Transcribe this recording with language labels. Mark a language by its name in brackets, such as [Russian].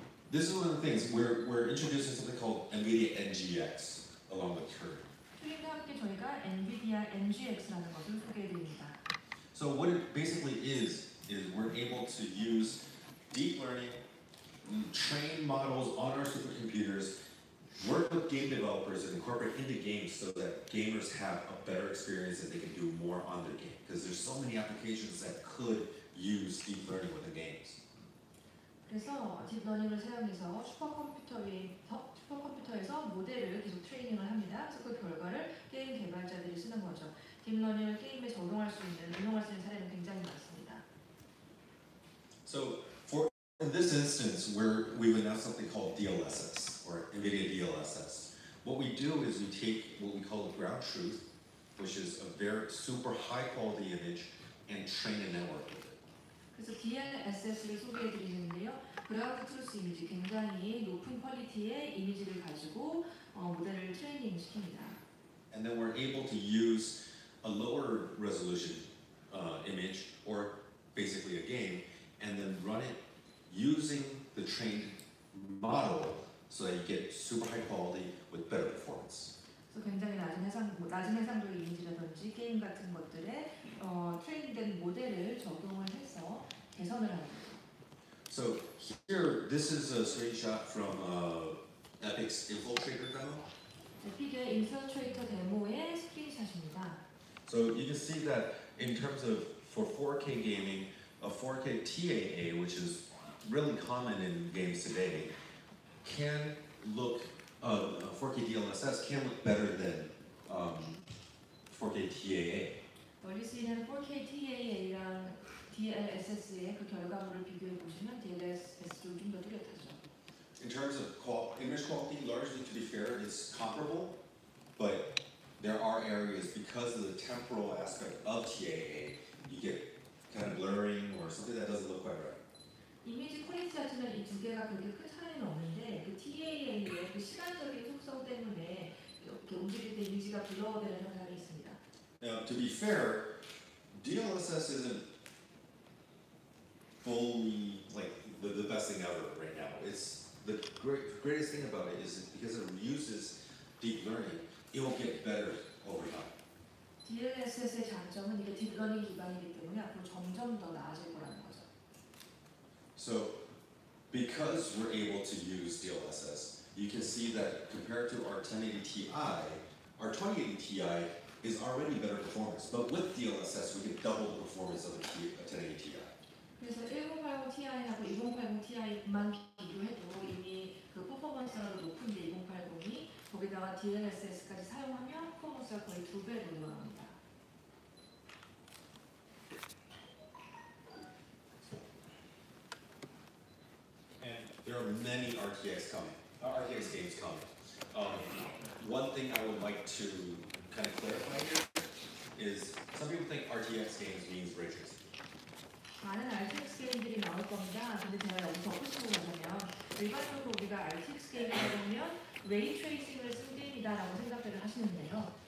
[English] this is one of the things we're introducing something called NVIDIA NGX along with Turing. [Korean] 튜링과 함께 저희가 엔비디아 NGX라는 것을 소개해드립니다. [English] So what it basically is we're able to use deep learning, train models on our supercomputers, work with game developers and incorporate into games so that gamers have a better experience and they can do more on their game. Because there's so many applications that could use deep learning within games. [Korean] 그래서 딥러닝을 사용해서 슈퍼컴퓨터에서 모델을 계속 트레이닝을 합니다. 그래서 그 결과를 게임 개발자들이 쓰는 거죠. 딥러닝을 게임에 적용할 수 있는, 응용할 수 있는 사례는 굉장히 많습니다. [English] So in this instance, we've announced something called DLSS, or NVIDIA DLSS. What we do is we take what we call the ground truth, which is a very super high quality image, and train a network with it. [Korean] 그래서 DLSS를 소개해드리는데요. 그라운드 트루스 이미지, 굉장히 높은 퀄리티의 이미지를 가지고 모델을 트레이닝 시킵니다. [English] And then we're able to use a lower resolution image, or basically a game, and then run it using the trained model so that you get super high quality with better performance. [Korean] 그래서 굉장히 낮은 해상도의 이미지라든지 게임 같은 것들에 트레이닝된 모델을 적용을 해서 개선을 하는 거죠. [English] So here, this is a screenshot from Epic's Infiltrator demo. [Korean] 에픽의 인플트레이터 데모의 스크린샷입니다. [English] So you can see that in terms of for 4K gaming, a 4K TAA, which is really common in games today, can look 4K DLSS can look better than 4K TAA. [Korean] 멀리 쓰이는 4K TAA랑 DLSS의 그 결과물을 비교해 보시면 DLSS도 좀 더 뚜렷하죠. [English] In terms of image quality, largely to be fair, it's comparable, but there are areas because of the temporal aspect of TAA, you get kind of blurring or something that doesn't look quite right. [Korean] 이미지 퀄리티 자체는 이 두 개가 그렇게 큰 차이는 없는데 그 TAA의 그 시간적인 속성 때문에 이렇게 움직일 때 이미지가 블러되는 현상이 있습니다. [English] Now, to be fair, DLSS isn't fully like the best thing ever right now. It's the greatest thing about it is because it uses deep learning, it will get better over time. [Korean] DLSS의 장점은 이게 딥러닝 기반이기 때문에 앞으로 점점 더 나아질 거라는 거죠. [English] So, because we're able to use DLSS, you can see that compared to our 1080 Ti, our 2080 Ti is already better performance. But with DLSS, we get double the performance of a 1080 Ti. [Korean] 그래서 1080 Ti하고 2080 Ti만 비교해도 이미 그 퍼포먼스가 높은데 2080이 거기다가 DLSS까지 사용하면 퍼포먼스가 거의 2배로 늘어납니다. [English] And there are many RTX games coming. One thing I would like to kind of clarify here is some people think RTX games means ray tracing. [Korean] 많은 RTX 게임들이 나올 겁니다. 근데 제가 여기 덧붙이고 가자면 일반적으로 우리가 RTX 게임을 해보면 레이 트레이싱을 쓴 게임이다라고 생각을 하시는데요.